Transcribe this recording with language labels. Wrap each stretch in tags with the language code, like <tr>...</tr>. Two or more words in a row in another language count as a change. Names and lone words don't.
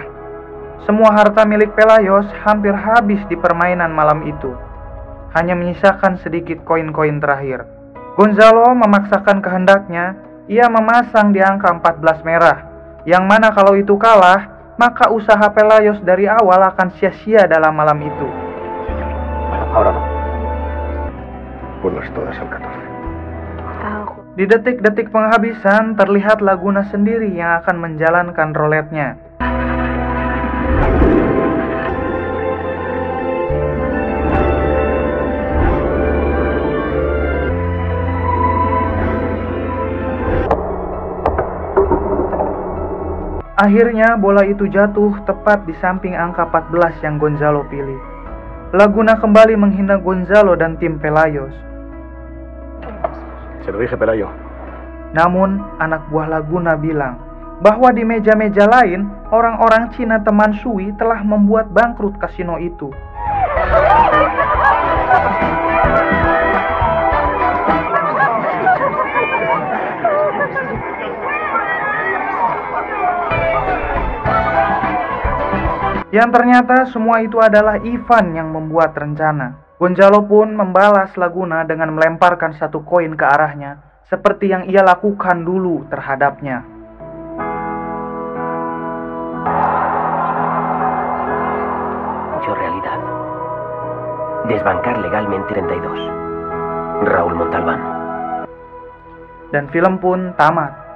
<id>Semua harta milik Pelayos hampir habis di permainan malam itu. Hanya menyisakan sedikit koin-koin terakhir. Gonzalo memaksakan kehendaknya, ia memasang di angka 14 merah, yang mana kalau itu kalah, maka usaha Pelayos dari awal akan sia-sia dalam malam itu.</id> <es>Ahora no. Ponlas todas al 14.</es> <id>Di detik-detik penghabisan, terlihat Laguna sendiri yang akan menjalankan roulette-nya. Akhirnya bola itu jatuh tepat di samping angka 14 yang Gonzalo pilih. Laguna kembali menghina Gonzalo dan tim Pelayos.</id> <es>Se lo dije, Pelayo.</es> <id>Namun anak buah Laguna bilang bahwa di meja-meja lain orang-orang Cina teman Sui telah membuat bangkrut kasino itu. Yang ternyata semua itu adalah Ivan yang membuat rencana. Gonzalo pun membalas Laguna dengan melemparkan satu koin ke arahnya, seperti yang ia lakukan dulu terhadapnya.</id> <es>Yo realidad. Desbancar legalmente 32. Raúl Montalbán.</es> <id>Dan film pun tamat.</id>